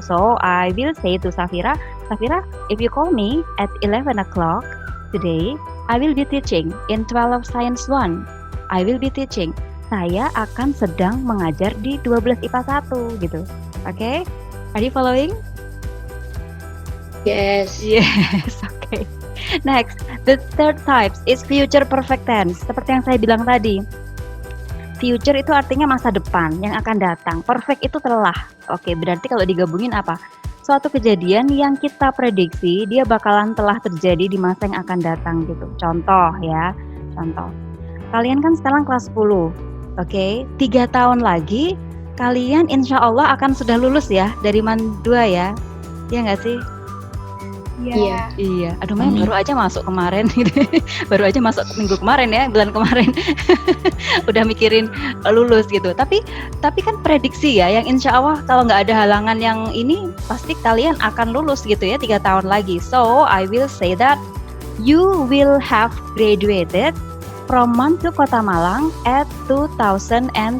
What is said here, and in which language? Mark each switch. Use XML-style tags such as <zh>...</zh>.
<en>So, I will say to Safira, if you call me at 11 o'clock today, I will be teaching in 12 Science 1. I will be teaching.</en> <id>Saya akan sedang mengajar di 12 IPA 1 gitu. Oke?</id> <en>Are you following? Yes. Yes, oke. Next, the third type is future perfect tense.</en> <id>Seperti yang saya bilang tadi, future itu artinya masa depan yang akan datang. Perfect itu telah. Oke, berarti kalau digabungin apa? Suatu kejadian yang kita prediksi dia bakalan telah terjadi di masa yang akan datang gitu. Contoh ya, contoh. Kalian kan sekarang kelas 10. Oke, 3 tahun lagi kalian insya Allah akan sudah lulus ya dari Mandua ya. Iya nggak sih? Iya. Iya. Aduh, Mem baru aja masuk kemarin gitu. Baru aja masuk minggu kemarin ya, bulan kemarin. Udah mikirin lulus gitu. Tapi kan prediksi ya, yang insya Allah kalau nggak ada halangan yang ini pasti kalian akan lulus gitu ya 3 tahun lagi.</id> <en>So I will say that you will have graduated from Mantu Kota Malang at 2023.</en>